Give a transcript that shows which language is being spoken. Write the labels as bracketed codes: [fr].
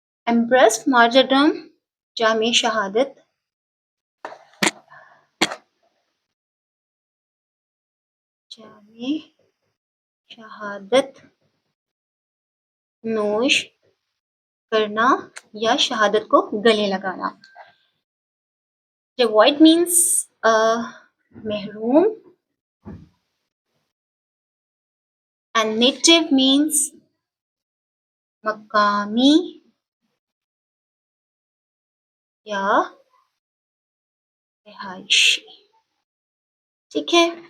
[en] embraced martyrdom [ur] جامع شہادت. جامع شہادت نوش کرنا یا شہادت کو گلے لگانا. [en] devoid means محروم. and native means [ur] مقامی یا رہائشی. ٹھیک ہے.